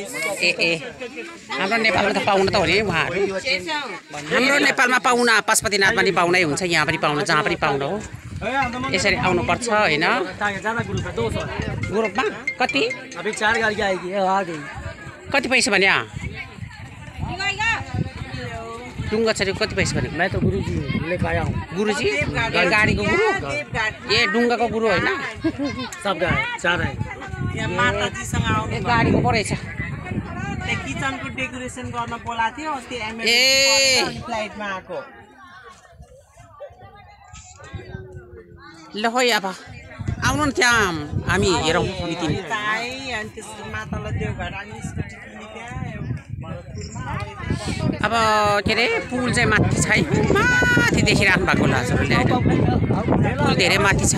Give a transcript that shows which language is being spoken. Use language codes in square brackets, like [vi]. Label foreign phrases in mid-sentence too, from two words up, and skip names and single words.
[ne] ए हाम्रो नेपालमा त पाहुना त हो नि उहाँहरू हाम्रो नेपालमा पाहुना पशुपतिनाथ पनि पाहुनै हुन्छ यहाँ पनि पाहुना जहाँ पनि पाहुना हो यसरी आउनुपर्छ होइन ग्रुपमा कति कति पैसा भने डुङ्गा चढेको कति पैसा भने [hi] मैं तो गुरुजी लेकर आया हूँ [ne] गुरुजी गाडीको गुरु ए डुङ्गाको गुरु होइन [hi] सब गए चार है [ne] माताजीसँग आउनु गाडीको पो रहेछ किचनको डेकोरेसन गर्न बोलाएको थियो अस्ति फ्लाइटमा आएको ल है अब आउनु न त्यहाँ हामी हेरौँ मिटिङ अब के अरे पुल चाहिँ माथि छ है माथि देखिराख्नु भएको होला हजुरहरूले होइन पुल धेरै माथि छ